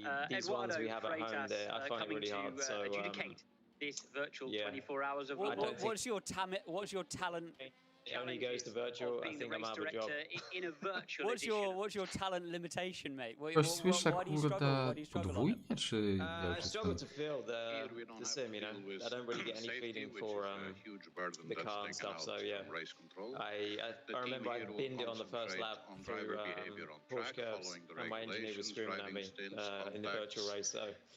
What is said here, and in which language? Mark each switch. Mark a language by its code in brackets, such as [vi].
[en] These ones we have at home, I find it really hard. So this virtual 24 hours of what's your talent? It only goes to virtual. I think I'm out of a job. What's your talent limitation, mate? [pl] Coś słyszę, kurde, podwójnie, czy... [en] I struggle to feel the sim, I don't really get any feeling for the car and stuff, so yeah. I remember I binned it on the first lap through Porsche curves, and my engineer was screaming at me in the virtual race, so...